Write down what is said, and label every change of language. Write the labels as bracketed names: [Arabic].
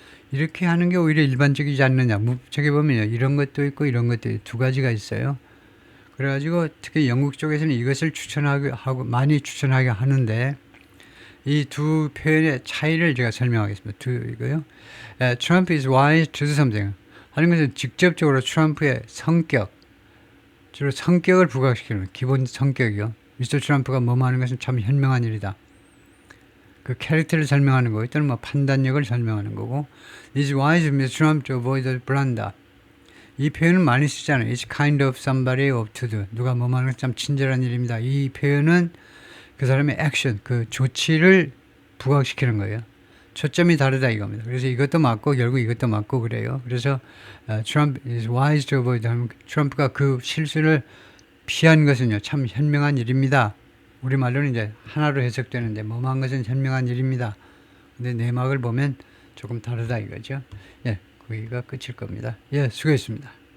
[Korean] 이렇게 하는 게 오히려 일반적이지 않느냐. 저기 보면요. 이런 것도 있고 이런 것도 있고 두 가지가 있어요. 그래가지고 특히 영국 쪽에서는 이것을 많이 추천하게 하는데 이 두 표현의 차이를 제가 설명하겠습니다. 이거요. [English] Trump is wise to do something. [Korean] 하는 것은 직접적으로 트럼프의 성격, 주로 성격을 부각시키는 기본 성격이요. 미스터 트럼프가 뭐뭐 하는 것은 참 현명한 일이다. 그 캐릭터를 설명하는 거고 또는 뭐 판단력을 설명하는 거고 It's wise of Mr. [English] Trump to avoid the blunder. [Korean] 이 표현은 많이 쓰잖아요. [English] It's kind of somebody of to do. [Korean] 누가 뭐뭐 하는 건 참 친절한 일입니다. 이 표현은 그 사람의 액션, 그 조치를 부각시키는 거예요. 초점이 다르다 이겁니다. 그래서 이것도 맞고 결국 이것도 맞고 그래요. [English] 그래서 Trump is wise to avoid. [Korean] 트럼프가 그 실수를 피한 것은요 참 현명한 일입니다. 우리말로는 이제 하나로 해석되는데 뭐뭐한 것은 현명한 일입니다. 근데 내막을 보면 조금 다르다 이거죠. 거기가 끝일 겁니다. 수고했습니다.